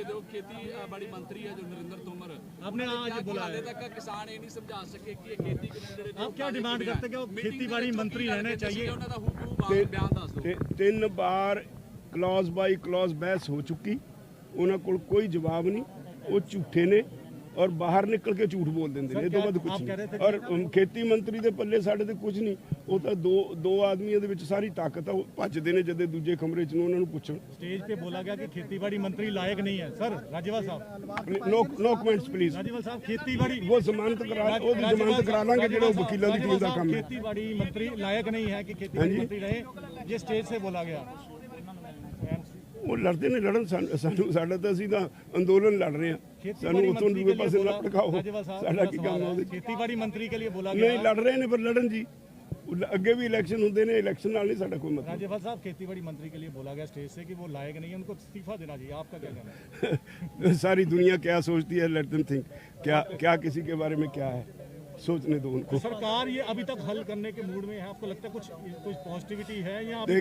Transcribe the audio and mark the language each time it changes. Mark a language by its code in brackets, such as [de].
[hi] खेती बड़ी मंत्री है जो नरेंद्र तोमर, आपने आज बोला है तक का किसान ये नहीं समझा सके कि ये खेती कानून आप क्या डिमांड करते हैं कि वो खेती बाड़ी मंत्री रहने चाहिए? [pa] ਉਹਨਾਂ ਦਾ ਹੁਕਮ ਬਿਆਨ ਦੱਸ ਦਿਓ। 3 ਬਾਰ [hi] क्लॉज बाई क्लॉज बहस हो चुकी, [pa] ਉਹਨਾਂ ਕੋਲ ਕੋਈ ਜਵਾਬ ਨਹੀਂ, ਉਹ ਝੂਠੇ ਨੇ ਔਰ ਬਾਹਰ ਨਿਕਲ ਕੇ ਝੂਠ ਬੋਲ ਦਿੰਦੇ ਨੇ, ਇਹ ਤੋਂ ਵੱਧ ਕੁਝ ਨਹੀਂ। ਔਰ ਖੇਤੀ ਮੰਤਰੀ ਦੇ ਪੱਲੇ ਸਾਡੇ ਤੇ ਕੁਝ ਨਹੀਂ, ਉਹ ਤਾਂ ਦੋ ਆਦਮੀਆਂ ਦੇ ਵਿੱਚ ਸਾਰੀ ਤਾਕਤ ਆ, ਉਹ ਭੱਜਦੇ ਨੇ ਜਦੇ ਦੂਜੇ ਕਮਰੇ 'ਚ ਨੂੰ ਉਹਨਾਂ ਨੂੰ ਪੁੱਛਣ। [hi] स्टेज पे बोला गया कि खेतीबाड़ी मंत्री लायक नहीं है। सर राज्यपाल साहब, नो कमेंट्स प्लीज। राज्यपाल साहब खेतीबाड़ी वो जमानत करा लांगे जो वकीलों की टीम का काम है। खेतीबाड़ी मंत्री लायक नहीं है कि खेतीबाड़ी मंत्री रहे, ये स्टेज से बोला गया। [pa] ਉਹ ਲੜਦੇ ਨੇ, ਲੜਨ ਸਾਨੂੰ ਸਾਡਾ ਤਾਂ ਅਸੀਂ ਤਾਂ ਅੰਦੋਲਨ ਲੜ ਰਹੇ ਹਾਂ, ਸਾਨੂੰ ਉਤੋਂ ਦੂਏ ਪਾਸੇ ਨਾ ਭੜਕਾਓ, ਸਾਡਾ ਕੀ ਕੰਮ ਉਹਦੇ। [hi] खेतीबाड़ी मंत्री के लिए बोला [pa] ਨਹੀਂ [hi] गया। [pa] ਲੜ ਰਹੇ ਨੇ ਪਰ ਲੜਨ ਜੀ, ਅੱਗੇ ਵੀ ਇਲੈਕਸ਼ਨ ਹੁੰਦੇ ਨੇ, ਇਲੈਕਸ਼ਨ ਨਾਲ ਨਹੀਂ ਸਾਡਾ ਕੋਈ ਮਤਲਬ। [hi] राज्यपाल साहब खेतीबाड़ी मंत्री के लिए बोला गया स्टेज से कि वो लायक नहीं है, उनको इस्तीफा देना चाहिए, आपका क्या कहना है? सारी दुनिया क्या सोचती है, [en] Let them think. [hi] क्या किसी के बारे में क्या है, सोचने दो उनको। सरकार ये अभी तक हल करने के मूड में है, आपको लगता है कुछ पॉजिटिविटी है या अभी तक